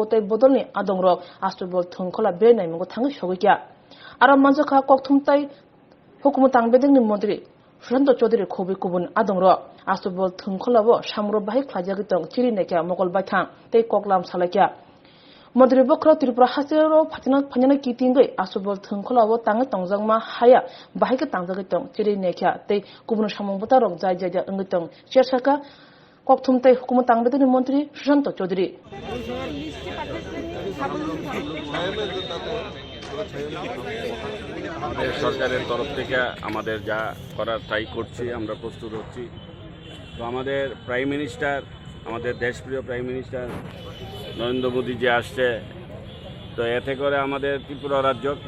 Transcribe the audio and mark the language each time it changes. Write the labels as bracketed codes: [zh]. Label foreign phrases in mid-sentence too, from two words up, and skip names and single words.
[trp] tai bodolni adangro astobol thongkhola birai naimungo thangi sogikya aro manjaka kokthumtai hukumu tangbedengni Montri Susanto Chaudhary khoboi kubun adangro astobol thongkholawo samro bahai khlajagitong chiri nekya mogol baithang tai koklam salakya Montri Bokrok Tripura hasiro phanyana kitingai asubol thongkholawo tang tongjangma haya bahika tangjagitong chiri nekya tei kubun samung butarok jai jai engitong chersaka kokthumtai hukumu tangbedeni Montri Susanto Chaudhary [bn] সরকারের তরফ থেকে আমাদের যা করার তাই করছি আমরা প্রস্তুত হচ্ছি তো আমাদের [en] prime minister [bn] আমাদের দেশপ্রিয় [en] prime minister [bn] নরেন্দ্র মোদী যে আসছে তো এতে করে আমাদের ত্রিপুরা রাজ্য একটা